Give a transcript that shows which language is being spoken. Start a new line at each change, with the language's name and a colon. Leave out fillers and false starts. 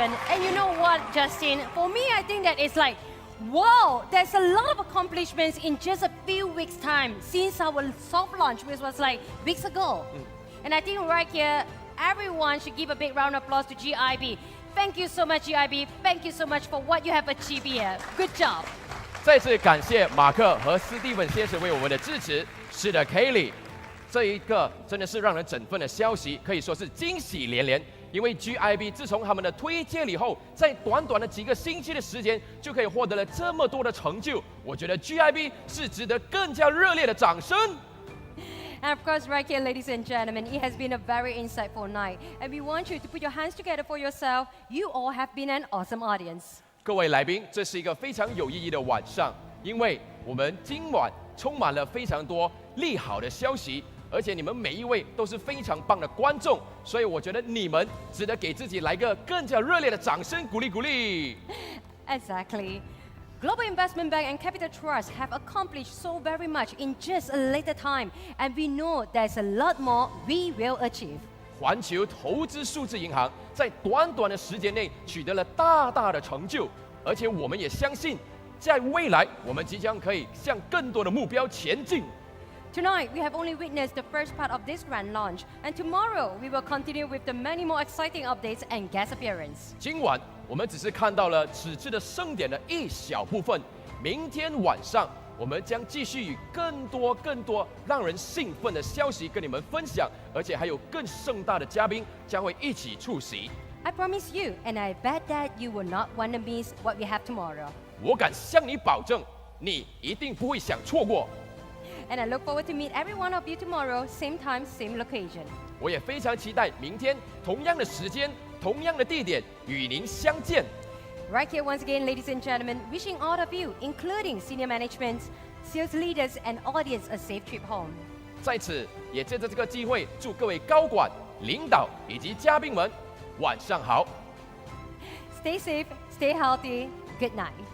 English: And you know what, Justin? For me, I think that it's like, wow, there's a lot of accomplishments in just a few weeks' time since our soft launch, which was like weeks ago. And I think right here, everyone should give a big round of applause to GIB. Thank you so much, GIB. Thank you so much for what you have achieved here. Good job.
Chinese: 再次感谢马克和斯蒂文先生为我们的支持。是的 ，Kelly， 这一个真的是让人振奋的消息，可以说是惊喜连连。因为 GIB 自从他们的推荐以后，在短短的几个星期的时间，就可以获得了这么多的成就。我觉得 GIB 是值得更加热烈的掌声。
English: And of course, right here, ladies and gentlemen, it has been a very insightful night. And we want you to put your hands together for yourself. You all have been an awesome audience.
Chinese: 各位来宾，这是一个非常有意义的晚上，因为我们今晚充满了非常多利好的消息。而且你们每一位都是非常棒的观众，所以我觉得你们值得给自己来个更加热烈的掌声鼓励鼓励。
English: Exactly. Global Investment Bank and Capital Trust have accomplished so very much in just a little time, and we know there's a lot more we will achieve.
Chinese: 环球投资数字银行在短短的时间内取得了大大的成就，而且我们也相信，在未来我们即将可以向更多的目标前进。
English: Tonight, we have only witnessed the first part of this grand launch, and tomorrow we will continue with the many more exciting updates and guest appearance.
Chinese: 今晚我们只是看到了此次的盛典的一小部分，明天晚上我们将继续以更多让人兴奋的消息跟你们分享，而且还有更盛大的嘉宾将会一起出席。
English: I promise you, and I bet that you will not want to miss what we have tomorrow.
Chinese: 我敢向你保证，你一定不会想错过。
English: And I look forward to meet every one of you tomorrow, same time, same location.
Chinese: 我也非常期待明天同样的时间、同样的地点与您相见。
English: Right here once again, ladies and gentlemen, wishing all of you, including senior management, sales leaders, and audience, a safe trip home.
Chinese: 在此，也借着这个机会，祝各位高管、领导以及嘉宾们晚上好。
English: Stay safe, stay healthy. Good night.